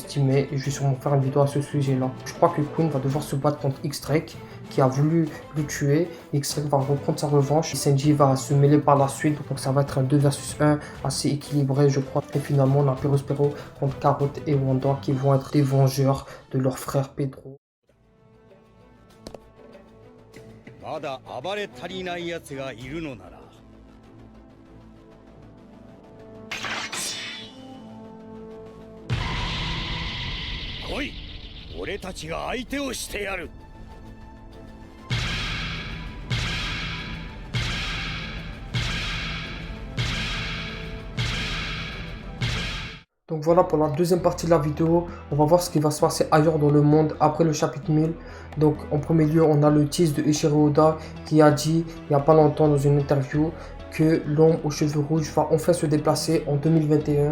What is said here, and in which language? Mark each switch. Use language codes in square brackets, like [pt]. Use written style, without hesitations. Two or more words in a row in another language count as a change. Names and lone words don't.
[fr] Et je vais sûrement faire une vidéo à ce sujet-là. Je crois que Queen va devoir se battre contre X-Drake, qui a voulu le tuer. X-Drake va reprendre sa revanche. Sanji va se mêler par la suite. Donc ça va être un 2 vs 1 assez équilibré, je crois. Et finalement, on a Perospero contre Carrot et Wanda qui vont être des vengeurs de leur frère Pedro. [ja] まだ暴れ足りないやつがいるのなら来い、俺たちが相手をしてやる。 [fr] Donc voilà pour la deuxième partie de la vidéo, on va voir ce qui va se passer ailleurs dans le monde après le chapitre 1000. Donc en premier lieu, on a le tease de Eiichiro Oda qui a dit il n'y a pas longtemps dans une interview que l'homme aux cheveux rouges va enfin se déplacer en 2021.